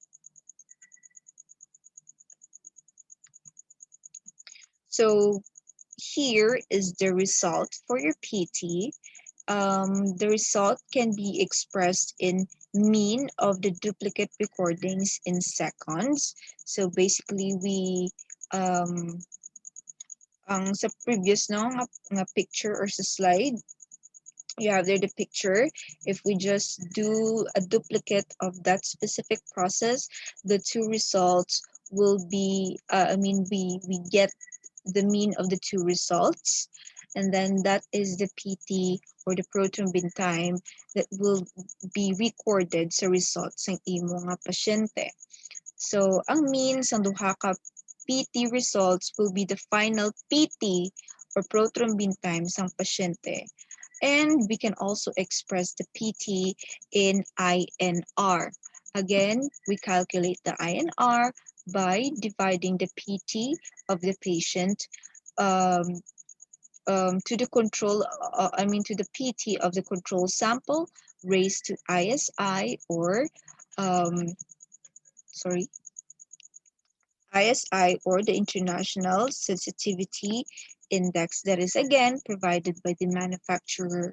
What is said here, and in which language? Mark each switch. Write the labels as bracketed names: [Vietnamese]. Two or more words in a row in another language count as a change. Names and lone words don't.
[English] So here is the result for your PT. The result can be expressed in mean of the duplicate recordings in seconds. So basically, [Hiligaynon] ang sa [English] previous [Hiligaynon] no nga [English] picture or sa slide, you have there the picture. If we just do a duplicate of that specific process, the two results will be, we get the mean of the two results. And then that is the PT or the prothrombin time that will be recorded [Hiligaynon] sa results ng imo nga pasyente. [English] So, [Hiligaynon] ang mean sa duha ka [English] PT results will be the final PT or prothrombin time [Hiligaynon] sa pasyente. [English] And we can also express the PT in INR. Again, we calculate the INR by dividing the PT of the patient um, to the control, to the PT of the control sample raised to ISI or, um, sorry, ISI or the International Sensitivity Index that is again provided by the manufacturer.